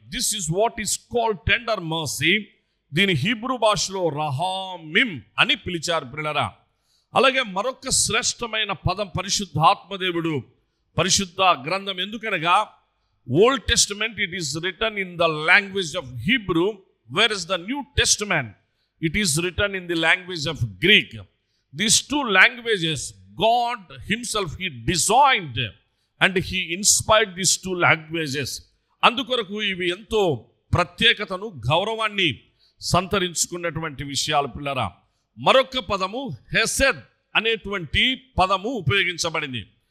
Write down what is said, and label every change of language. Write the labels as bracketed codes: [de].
[en] This is what is called tender mercy. [te] దీని Hebrew భాషలో రహామిమ్ అని పిలిచారు ప్రియులారా. అలాగే మరొక శ్రేష్టమైన పదం పరిశుద్ధాత్మదేవుడు పరిశుద్ధ గ్రంథం. ఎందుకనగా [en] Old Testament it is written in the language of Hebrew, where is the New Testament it is written in the language of Greek. These 2 languages God himself he designed and he inspired these 2 languages. [te] అందుకొరకు ఇవి ఎంతో ప్రత్యేకతను, గౌరవాన్ని సంతరించుకున్నటువంటి విషయాలు పిల్లరా. మరొక పదము hesed అనేటువంటి పదము ఉపయోగించబడింది.